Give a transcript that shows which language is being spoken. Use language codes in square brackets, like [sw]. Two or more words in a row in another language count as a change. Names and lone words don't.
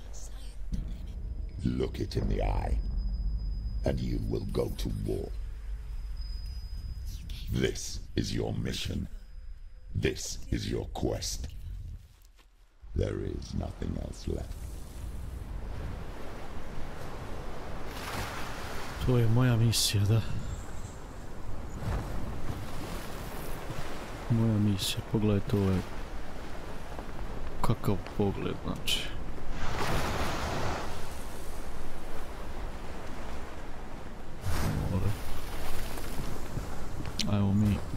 [en] Look it in the eye, and you will go to war. This is your mission. This is your quest. There is nothing else left. [bs] To je moja misija, da. Moja misija, pogledajte ovo je kakav pogled, znači. Ajmo mi.